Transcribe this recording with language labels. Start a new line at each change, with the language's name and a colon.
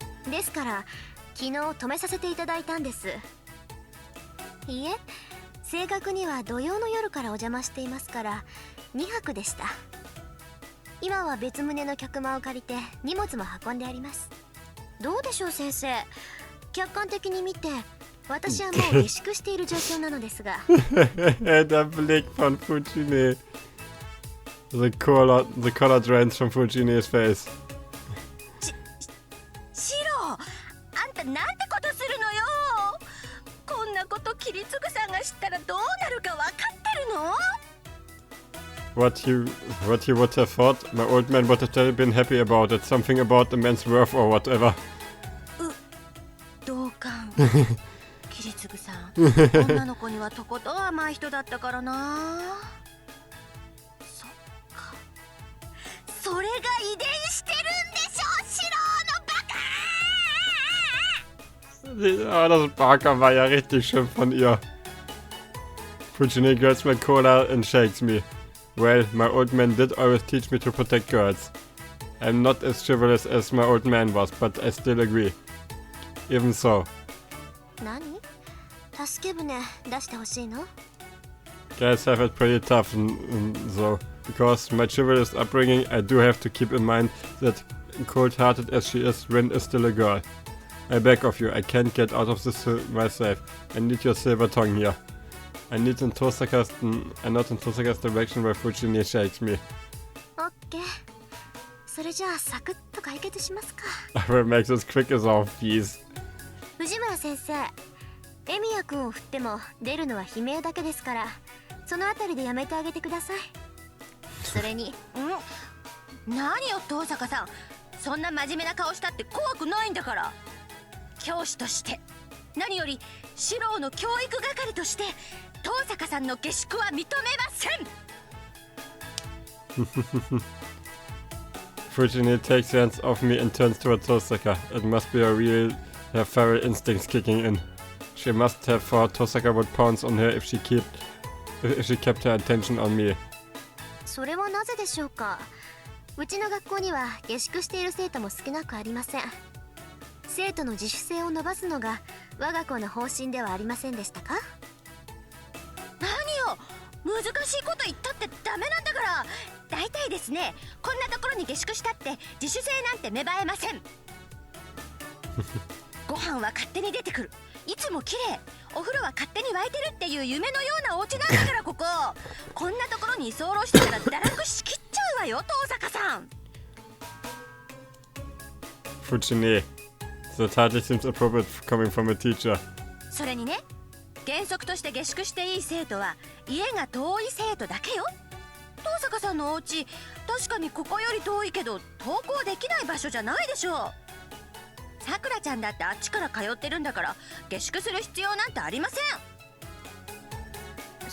Japanese: ですから昨日泊めさせていただいたんです。いいえ、正確には土曜の夜からお邪魔していますから2泊でした。今は別棟の客間を借りて荷物も運んであります。どうでしょう先生、客観的に見て私はもう下宿している状況なのですが。
German: Der Blick von Fujini.
English: The color drains from Fujini's face.
Japanese: シロ、あんたなんてことするのよ。こんなことキリツグさんが知ったらどうなるか分かってるの？
English: What he would have thought, my old man would have been happy about it. Something about the man's worth or whatever.
Japanese: 同感。キリツグさん、女の子にはとことん甘い人だったからな。そっか。それが遺伝してるんでしょ、シロのバカ！
German: Ah, das Barker war ja richtig schön von ihr.
English: Fujini grabs my collar and shakes me. Well, my old man did always teach me to protect girls. I'm not as chivalrous as my old man was, but I still agree. Even so.
Japanese: 何？助け舟出してほしいの？
English: Guys have it pretty tough though. Because my chivalrous upbringing, I do have to keep in mind that cold-hearted as she is, Rin is still a girl. I beg of you, I can't get out of this myself. I need your silver tongue here. I need in Tosaka's, not in Tosaka's direction where Fujini shakes me. OK。
Japanese: それじゃあサクッと解決しますか。
English: I will make this quick as all peas.
Japanese: 藤村先生、エミヤ君を振っても出るのは悲鳴だけですから、そのあたりでやめてあげてください。それに、何よ東坂さん、そんな真面目な顔したって怖くないんだから。教師として、何より四郎の教育係として東坂さんの下宿は認めません。
English: Fujini takes hands off me and turns towards Tosaka. It must be her feral instincts kicking in. She must have thought Tosaka would pounce on her if she kept her attention on me.
Japanese: それはなぜでしょうか。うちの学校には下宿している生徒も少なくありません。生徒の自主性を伸ばすのが我が校の方針ではありませんでしたか？何よ、難しいこと言ったってダメなんだから。大体ですね、こんなところに下宿したって自主性なんて芽生えません。ご飯は勝手に出てくる、いつも綺麗、お風呂は勝手に沸いてるっていう夢のようなお家なんだからここ。こんなところに居候してたら堕落しきっちゃうわよ東坂さん。
English: Fujini, that hardly seems appropriate coming from a teacher.
Japanese: それにね、原則として下宿していい生徒は家が遠い生徒だけよ。東坂さんのお家、確かにここより遠いけど登校できない場所じゃないでしょう。さくらちゃんだってあっちから通ってるんだから下宿する必要なんてありません。